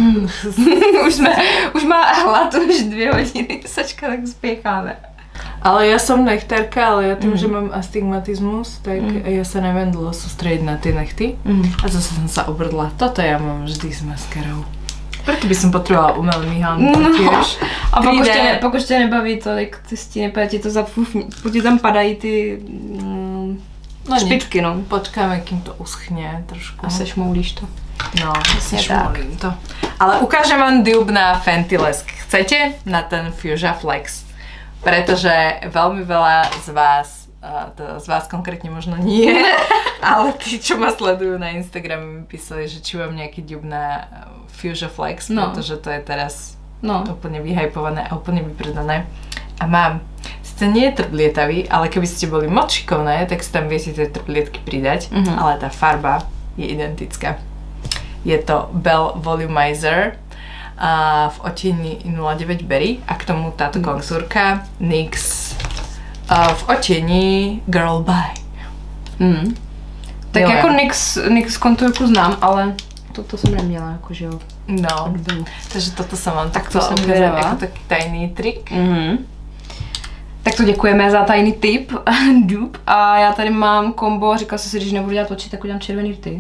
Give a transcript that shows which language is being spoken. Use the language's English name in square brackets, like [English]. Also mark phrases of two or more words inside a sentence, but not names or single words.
[Slovak] už má hlad, už 2 hodiny, sačka, tak spiecháme. Ale ja som nechtárka, ale ja tým, že mám astigmatizmus, tak ja sa neviem dlho sústrediť na tie nechty. A zase som sa obrdla. Toto ja mám vždy s maskarou. Preto by som potrebovala umelý myhánku tiež. [Czech] A pokud tě nebaví tolik, ty stíny, ti to zapůvní, ti tam padají ty špičky, no. [Slovak] Počkáme, kým to uschne trošku. [Czech] A sešmoulíš to. No, sešmoulím to. [Slovak] Ale ukážem vám dupe na Fenty lesk. Chcete? Na ten Fuchsia Flex. Pretože veľmi veľa z vás konkrétne možno nie, ale tí, čo ma sledujú na Instagrame, mi písali, že či mám nejaký dupe na Fuchsia Flex, pretože to je teraz úplne vyhypované a úplne vypredané. A mám, sice nie je trblietavý, ale keby ste boli moc šikovné, tak si tam viete tie trblietky pridať, ale tá farba je identická. Je to Belle Volumizer v odtieni 09 Berry a k tomu táto kontúrka NYX v odtieni Girl Bye. [Czech] Tak jako NYX kontúrku znám, ale toto jsem neměla, jakože jo. No, takže toto jsem vám takto ukázala jako taký tajný trik. Tak to děkujeme za tajný tip, dupe. A já tady mám kombo, říkala jsem si, když nebudu dělat oči, tak udělám červený rty.